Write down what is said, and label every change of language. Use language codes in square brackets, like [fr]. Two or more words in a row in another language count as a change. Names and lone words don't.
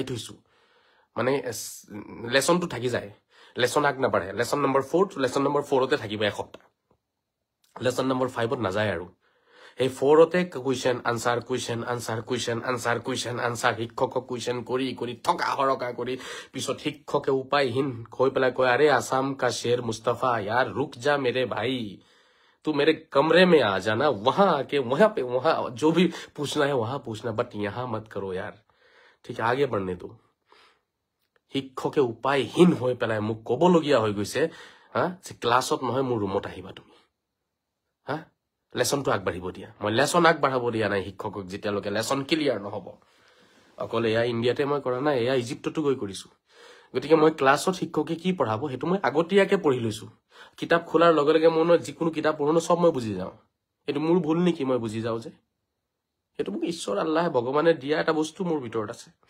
[as] থৈছো মানে লেসনটো থাকি যায় লেসন আগ নাবাঢ়ে লেসন নম্বৰ 4 লেসন নম্বৰ 4তে থাকিব এসপ্তাহ লেসন নম্বৰ 5ত নাযায় আৰু এই 4তে [en] question answer question answer question answer question answer [as] শিক্ষকক কুৱেশ্যন কৰি ঠকা হৰকা কৰি পিছত শিক্ষকে উপায়হীন হৈ পেলাই কয় [hi] अरे आसाम का शेर मुस्तफा यार रुक जा मेरे भाई तू मेरे कमरे में आ जाना वहां आके वहां पे वहां जो भी पूछना है वहां पूछना बट यहां मत करो यार ठीक है आगे बढ़ने दो [as] শিক্ষকে উপায়হীন হৈ পেলাই মোক কবলগীয়া হৈ গৈছে হা যে ক্লাছত নহয় মোৰ ৰুমত আহিবা তুমি হা লেসনটো আগবাঢ়িব দিয়া মই লেসন আগবাঢ়াব দিয়া নাই শিক্ষকক যেতিয়ালৈকে লেসন ক্লিয়াৰ নহব অকল এয়া ইণ্ডিয়াতে মই কৰা নাই এয়া ইজিপ্ততো গৈ কৰিছো গতিকে মই ক্লাছত শিক্ষকে কি পঢ়াব সেইটো মই আগতীয়াকে পঢ়ি লৈছো কিতাপ খোলাৰ লগে লগে মই যিকোনো কিতাপ পঢ়ো সব মই বুজি যাওঁ এইটো মোৰ ভুল নেকি মই বুজি যাওঁ যে সেইটো মোক ঈশ্বৰ আল্লাহ ভগৱানে দিয়া এটা বস্তু মোৰ ভিতৰত আছে